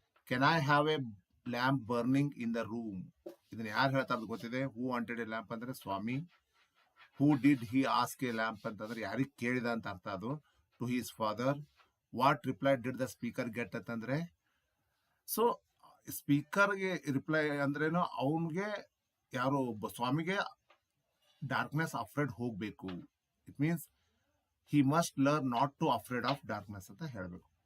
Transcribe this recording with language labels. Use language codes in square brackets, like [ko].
[en] Can I have a lamp burning in the room? [kn] ಇದನ್ನ ಯಾರು ಹೇಳ್ತಾ ಇರೋದು ಗೊತ್ತಿದೆ? [en] who wanted a lamp [kn] ಅಂದ್ರೆ ಸ್ವಾಮಿ. [en] who did he ask a lamp [kn] ಅಂತಂದ್ರೆ ಯಾರಿಗೆ ಕೇಳಿದ ಅಂತ ಅರ್ಥ. ಅದು [en] To his father. What reply did the speaker get [kn] ಅಂತಂದ್ರೆ, ಸೊ ಸ್ಪೀಕರ್ಗೆ ರಿಪ್ಲೈ ಅಂದ್ರೇನು, ಅವನಿಗೆ ಯಾರು ಸ್ವಾಮಿಗೆ ಡಾರ್ಕ್ನೆಸ್ ಅಫ್ರೇಡ್ ಹೋಗ್ಬೇಕು. [en] it means he must learn not to afraid of darkness [kn] ಅಂತ ಹೇಳಬೇಕು.